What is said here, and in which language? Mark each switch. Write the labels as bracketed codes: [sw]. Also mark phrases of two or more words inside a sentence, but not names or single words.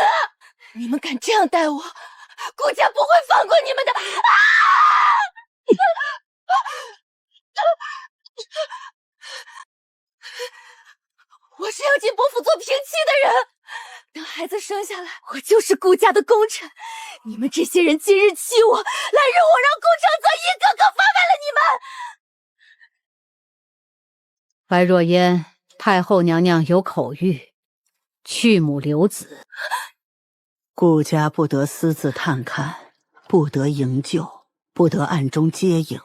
[zh] 你們敢這樣待我，顧家不會放過你們的！啊！我是要進伯府做平妻的人，等孩子生下來，我就是顧家的功臣。你們這些人今日欺我，來日我讓顧承澤一個個發賣了你們！白若煙，太后娘娘有口諭，去母留子。顧家不得私自探看，不得營救，不得暗中接應。